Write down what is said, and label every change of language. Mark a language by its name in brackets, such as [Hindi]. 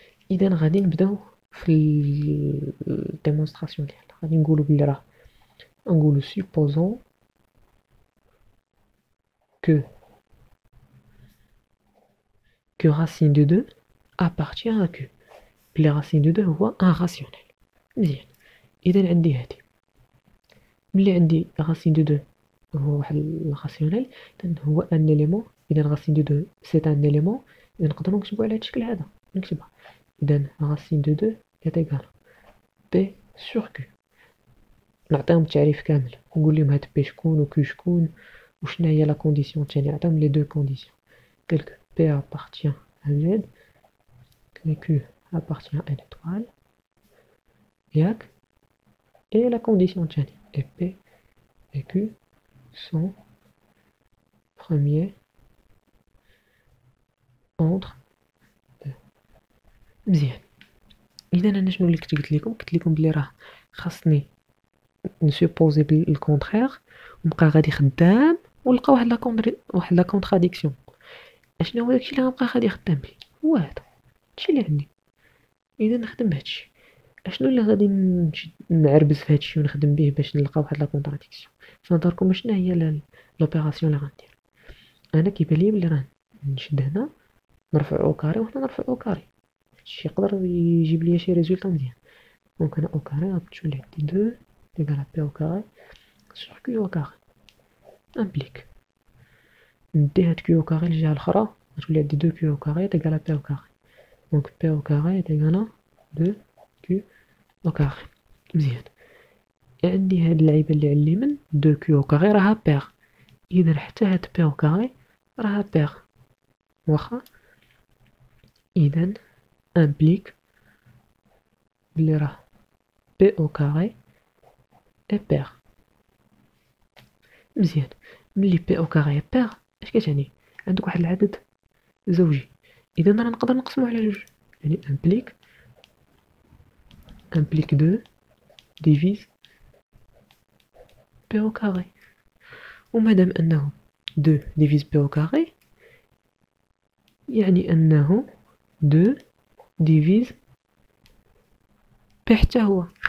[Arabic] اذا غادي نبداو في الديمونستراسيون ديالنا، غادي نقولوا بلي راه نقولوا [French] supposons que racine de 2 appartient à Q، [Arabic] بلي racine de 2 هو ان راسيونيل مزيان. اذا عندي هادي ملي عندي racine de 2 هو واحد الراسيونيل، اذا هو ان اليمون، اذا racine de 2 سي ان اليمون، اذا نقدروا نكتبوا على هذا الشكل هذا نكتبها. [French] اذا racine de 2 est égal p sur q. [Arabic] نعطيهم التعريف كامل ونقول لهم هاد بي شكون و q شكون وشنا هي لا كونديسيون الثانيه، نعطيهم لي دو كونديسيون [French] telles que p appartient à z que q appartient à n étoile [Arabic] ياك، [French] et la condition [Arabic] الثانيه [French] et p et q sont premiers entre deux. [Arabic] مزيان. اذا انا شنو اللي كنت قلت لكم بلي راه خاصني نسوبوزي بالكونترير ونبقى غادي خدام ونلقى واحد لا كونتراديكسيون. اشنو هو داكشي اللي غنبقى غادي خدام به؟ هو هذا هادشي اللي عندي. اذا نخدم بهادشي. اشنو اللي غادي نعربز في هادشي ونخدم به باش نلقى واحد لا كونتراديكسيون؟ في نظركم شنو هي لوبيراسيون اللي غندير؟ انا كيبان لي بلي راه نشد هنا نرفع او كاري وهنا نرفع او كاري، هادشي يقدر يجيب لي شي ريزولطا مزيان. [French] دونك انا او كاري غتولي عندي 2 égal à p au carré sur q au carré implique [Arabic] ندي هاد [French] q au carré [Arabic] للجهة الأخرى غتولي عندي [French] 2 q au carré est égal à p au carré. دونك p au carré est égal à 2 q au carré مزيان. [Arabic] عندي هاد اللعيبة اللي على اليمين 2 q au carré راها بيغ، إذا حتى هاد p au carré راها بيغ واخا. [French] إذا implique [Arabic] بلي راه [French] p au carré est pair مزيان. [Arabic] ملي بي او كاري بيغ اش كتعني؟ عندك واحد العدد زوجي، اذا راه نقدر نقسمو على جوج، يعني امبليك 2 ديفيز بي او كاري، ومادام انه 2 ديفيز بي او كاري يعني انه 2 ديفيز بي حتى هو.